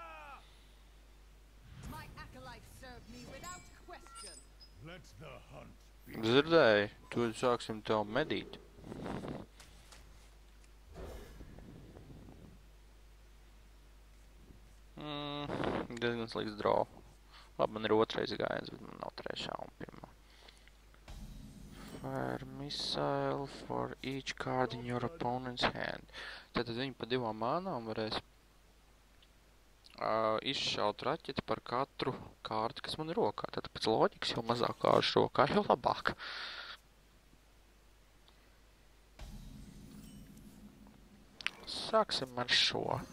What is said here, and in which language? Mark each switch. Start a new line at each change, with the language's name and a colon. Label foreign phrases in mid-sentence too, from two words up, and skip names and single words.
English: My acolytes serve me without question. Let the hunt be.
Latvian: Dzirdēju, tu sāksim tev medīt. Diezgan slikts draw. Labi, man ir otrais gājiens, bet man nav trešā un pirmā.
English: Fire missile for each card in your opponent's hand.
Latvian: Tātad viņi pa 2 mānām varēs izšaut raķeti par katru kārtu, kas man ir rokā. Tātad pēc loģikas, jo mazāk kāršu rokā, jo labāk. Sāksim ar šo.